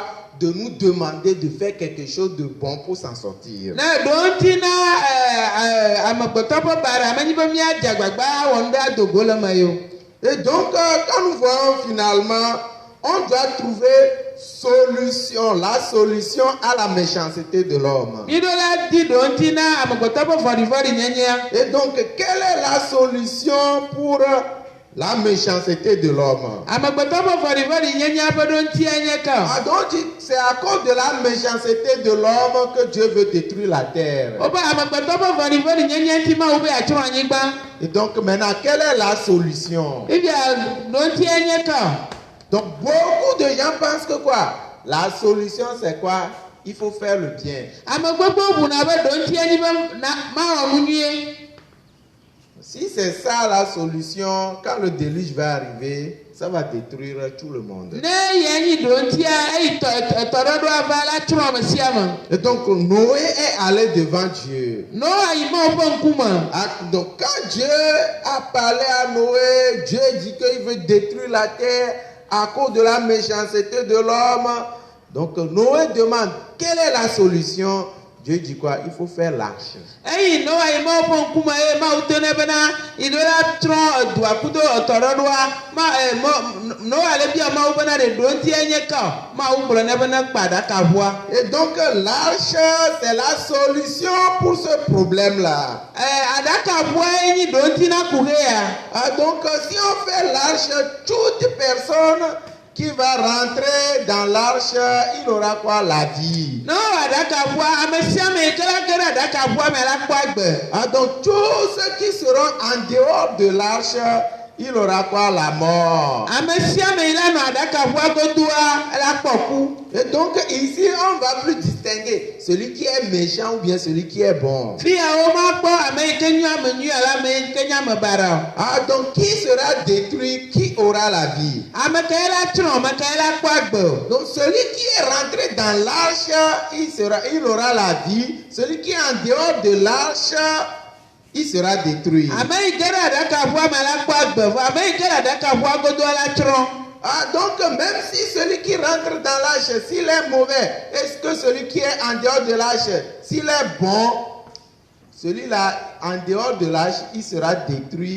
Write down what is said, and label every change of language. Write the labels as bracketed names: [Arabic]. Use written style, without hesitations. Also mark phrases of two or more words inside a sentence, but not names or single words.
[French] De nous demander de faire quelque chose de bon pour s'en sortir. Et donc quand nous voyons finalement, on doit trouver solution, la solution à la méchanceté de l'homme. [Ewe] mi ɖo la di ɖo ŋuti na amegbetɔ ƒe vɔɖivɔɖi nyenyea. [French] Et donc, quelle est la solution pour la méchanceté de l'homme? [Ewe] Amegbetɔ ƒe vɔɖivɔɖi nyenyea ƒe ɖo ŋutia nye ka. [French] Ah, donc, c'est à cause de la méchanceté de l'homme que Dieu veut détruire la terre. [Ewe] Wobe amegbetɔ ƒe vɔɖivɔɖi nyenyea ŋuti Mawu be yeatsrɔ̃ anyigba. [French] Et donc, maintenant, quelle est la solution? [Ewe] Ebia ɖo ŋutia nye ka. [French] Donc, beaucoup de gens pensent que quoi? La solution, c'est quoi? Il faut faire le bien. [Ewe] Ame gbogbo ʋuna be ɖo ŋutia nyi be mawɔ nu nyuie. [French] Si c'est ça la solution, quand le déluge va arriver, ça va détruire tout le monde. [Ewe] Ne yea nyi ɖo ŋutia eyi tɔɖɔɖoa va la tsrɔ̃ ame sia ame. [French] Et donc, Noé est allé devant Dieu. [Ewe] Noa yi Mawu ƒe ŋkume. [French] Ah, donc, quand Dieu a parlé à Noé, Dieu dit qu'il veut détruire la terre à cause de la méchanceté de l'homme. Donc, Noé demande, quelle est la solution? Dieu dit quoi? Il faut faire l'arche. [Ewe] Eyi Noa yi Mawu ƒe ŋkume eye Mawu do nɛ bena yi ɖo la trɔ dua kudo tɔɖɔɖoa. Noa le bia Mawu bena ɖe ɖo ŋutie nye ka. Mawu gblɔ nɛ bena kpa aɖakaʋua. [French] Et donc, l'arche, c'est la solution pour ce problème-là. [Ewe] Aɖakaʋua nyi ɖo ŋuti na ku he ya. [French] Ah, donc, si on fait l'arche, toute personne qui va rentrer dans l'arche, il aura quoi? La vie. [Ewe] No aɖakaʋua ame sia ame yi ke la ge ɖe aɖakaʋua me la kpɔ agbe. [French] Ah, donc, tous ceux qui seront en dehors de l'arche, il aura quoi? La mort. [Ewe] Ame sia ame yi la nɔ aɖakaʋua godoa la kpɔ ku. [French] Et donc, ici, on ne va plus distinguer celui qui est méchant ou bien celui qui est bon. [Ewe] Fi yawo ma kpɔ ame yi ke nye ame nyui alo ame yi ke nye ame bara. [French] Ah, donc, qui sera détruit? Qui aura la vie? [Ewe] Ame ke la tsrɔ̃, ame ke la kpɔ agbe. [French] Donc, celui qui est rentré dans l'arche, il aura la vie. Celui qui est en dehors de l'arche, il sera détruit. [Ewe] Ame yi ke ɖe aɖakaʋua me la kpɔ agbe, vɔ ame yi ke ɖe aɖakaʋua godoa la tsrɔ̃. [French] Ah, donc, même si celui qui rentre dans l'arche, s'il est mauvais, est-ce que celui qui est en dehors de l'arche, s'il est bon, celui-là, en dehors de l'arche, il sera détruit.